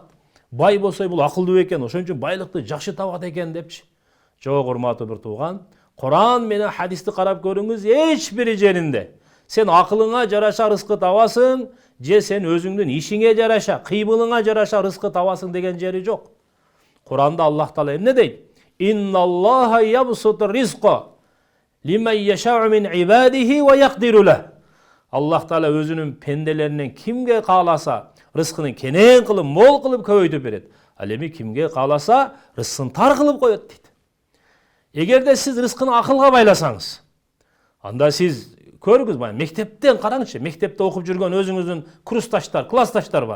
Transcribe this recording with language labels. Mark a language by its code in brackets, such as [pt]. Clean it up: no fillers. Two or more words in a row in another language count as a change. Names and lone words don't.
[ky] Бай болсо бул акылдуу экен, ошон үчүн байлыкты жакшы табат экен депчи. Жок, урматтуу бир тууган, Куран менен хадисти карап көрүңүз, эч бир жеринде сен акылыңа жараша рызкы табасың, же сен өзүңдүн ишиңе жараша, кыймылыңа жараша рызкы табасың деген жери жок. Куранда Аллах Таала эмне дейт? [ar] إن الله يبسط الرزق لمن يشاء من عباده ويقدر له. [ky] Аллах Таала өзүнүн пенделеринен кимге кааласа рызкыны кенен кылып, мол кылып көбөйтүп берет. Ал эми кимге кааласа рызкын тар кылып коет дейт. Эгерде сиз рызкыны акылга байласаңыз, анда сиз көрүңүз, мектептен караңызчы, мектепте окуп жүргөн өзүңүздүн курсташтар, классташтар бар.